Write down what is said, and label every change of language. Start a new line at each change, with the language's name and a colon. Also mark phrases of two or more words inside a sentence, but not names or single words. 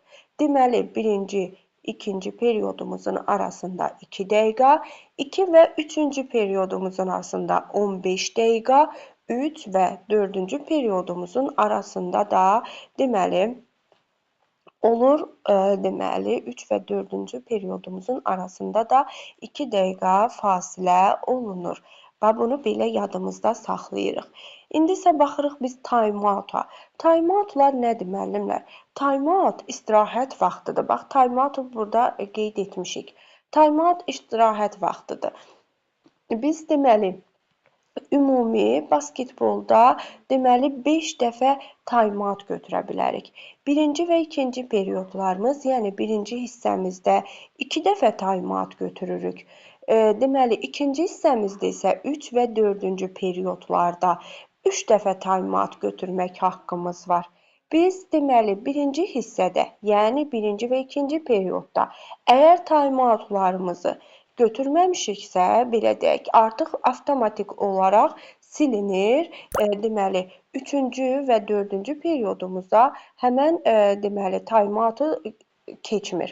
Azerbaijani: Deməli, ikinci periyodumuzun arasında 2 dəqiqə, 2 və üçüncü periyodumuzun arasında 15 dəqiqə, 3 və dördüncü periyodumuzun arasında da deməli olur, deməli 3 və dördüncü periyodumuzun arasında da 2 dəqiqə fasilə olunur və bunu belə yadımızda saxlayırıq. İndi isə baxırıq biz time-out-a. Time-outlar nədir müəllimlər? Time-out istirahət vaxtıdır. Bax, time-out-u burada qeyd etmişik. Time-out istirahət vaxtıdır. Biz deməli ümumi basketbolda deməli 5 dəfə time-out götürə bilərik. Birinci və ikinci periyodlarımız, yəni birinci hissəmizdə 2 dəfə time-out götürürük. Deməli, ikinci hissəmizdə isə 3 və dördüncü periyodlarda 3 dəfə time-out götürmək haqqımız var. Biz deməli birinci hissədə, yəni birinci və ikinci periyodda əgər time-outlarımızı götürməmişiksə, belə deyək, artıq avtomatik olaraq silinir. Deməli, üçüncü və dördüncü periyodumuzda həmən deməli time-out'u keçmir.